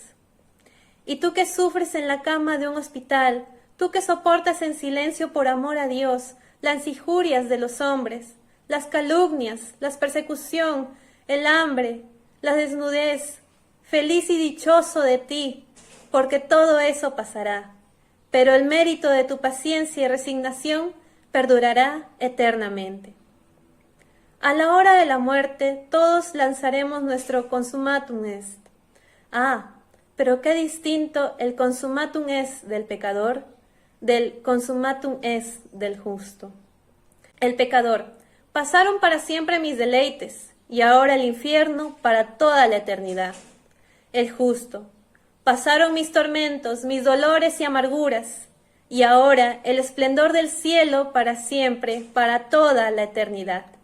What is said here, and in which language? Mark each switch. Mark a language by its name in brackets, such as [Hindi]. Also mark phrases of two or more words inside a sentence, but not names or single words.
[Spanish] Y tú que sufres en la cama de un hospital, tú que soportas en silencio por amor a Dios las injurias de los hombres, las calumnias, la persecución, el hambre, la desnudez, feliz y dichoso de ti, porque todo eso pasará. Pero el mérito de tu paciencia y resignación perdurará eternamente. A la hora de la muerte, todos lanzaremos nuestro [Latin] consumatum est. [Spanish] Pero qué distinto el [Latin] consumatum est [Spanish] del pecador del [Latin] consumatum est [Spanish] del justo. El pecador: pasaron para siempre mis deleites, y ahora el infierno para toda la eternidad. El justo: pasaron mis tormentos, mis dolores y amarguras, y ahora el esplendor del cielo para siempre, para toda la eternidad.